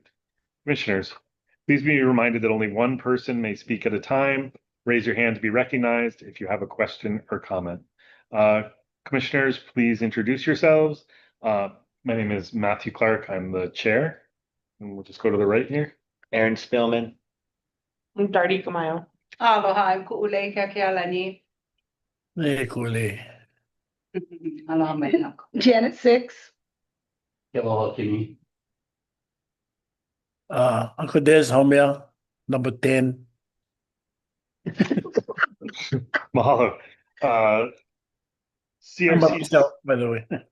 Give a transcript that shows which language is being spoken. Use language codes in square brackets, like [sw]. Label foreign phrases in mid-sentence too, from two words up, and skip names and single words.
[en] Commissioners, please be reminded that only one person may speak at a time. Raise your hand to be recognized if you have a question or comment. Commissioners, please introduce yourselves. My name is Matthew Clark. I'm the chair. And we'll just go to the right here. Aaron Spillman. I'm Darty Kamayo. Aloha, I'm Ku'ulei Kakealani. Hey, Kule. Aloha, mai. Janet Six. Uncle Des, Homea, number 10. Mahalo. I'm CRC, myself, by the way.